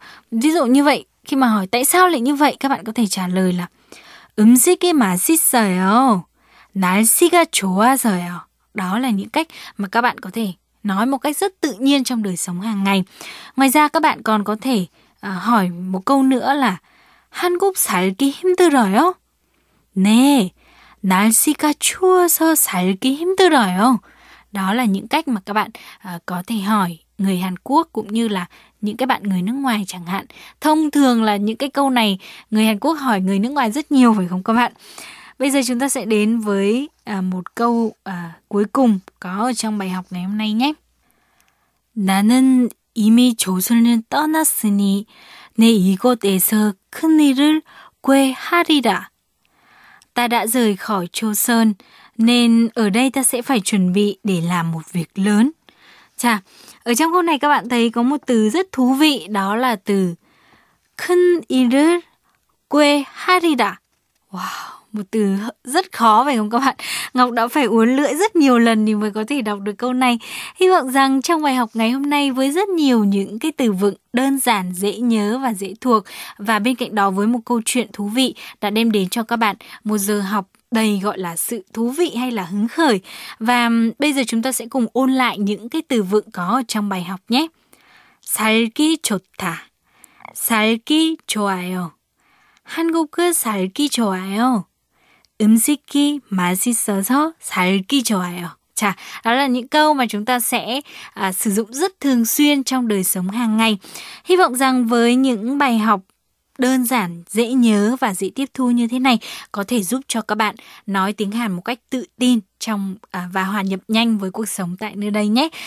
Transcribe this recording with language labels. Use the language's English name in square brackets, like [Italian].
[Vietnamese] Ví dụ như vậy, khi mà hỏi tại sao lại như vậy, các bạn có thể trả lời là [Korean] 음식이 맛있어요. 날씨가 좋아서요. [Vietnamese] Đó là những cách mà các bạn có thể nói một cách rất tự nhiên trong đời sống hàng ngày. Ngoài ra các bạn còn có thể hỏi một câu nữa là [Korean] 한국 살기 힘들어요? 네, 날씨가 추워서 살기 힘들어요. [Vietnamese] Đó là những cách mà các bạn có thể hỏi người Hàn Quốc cũng như là những cái bạn người nước ngoài chẳng hạn. Thông thường là những cái câu này người Hàn Quốc hỏi người nước ngoài rất nhiều phải không các bạn? Bây giờ chúng ta sẽ đến với một câu cuối cùng có trong bài học ngày hôm nay nhé. [Korean] 나는 이미 조선을 떠났으니 내 이곳에서 큰일을 꾀하리라. [Vietnamese] Ta đã rời khỏi Châu Sơn, nên ở đây ta sẽ phải chuẩn bị để làm một việc lớn. Chà, ở trong câu này các bạn thấy có một từ rất thú vị, đó là từ [Korean] 큰일을 꾀하리라. [Vietnamese] Wow, một từ rất khó phải không các bạn? Ngọc đã phải uốn lưỡi rất nhiều lần thì mới có thể đọc được câu này. Hy vọng rằng trong bài học ngày hôm nay với rất nhiều những cái từ vựng đơn giản, dễ nhớ và dễ thuộc và bên cạnh đó với một câu chuyện thú vị đã đem đến cho các bạn một giờ học đầy gọi là sự thú vị hay là hứng khởi. Và bây giờ chúng ta sẽ cùng ôn lại những cái từ vựng có ở trong bài học nhé. [Korean] 살기 좋다. 살기 좋아요. 한국을 살기 좋아요. 음식이 맛있어서 살기 좋아요. [Vietnamese] Chà, đó là những câu mà chúng ta sẽ sử dụng rất thường xuyên trong đời sống hàng ngày. Hy vọng rằng với những bài học đơn giản, dễ nhớ và dễ tiếp thu như thế này có thể giúp cho các bạn nói tiếng Hàn một cách tự tin trong và hòa nhập nhanh với cuộc sống tại nơi đây nhé.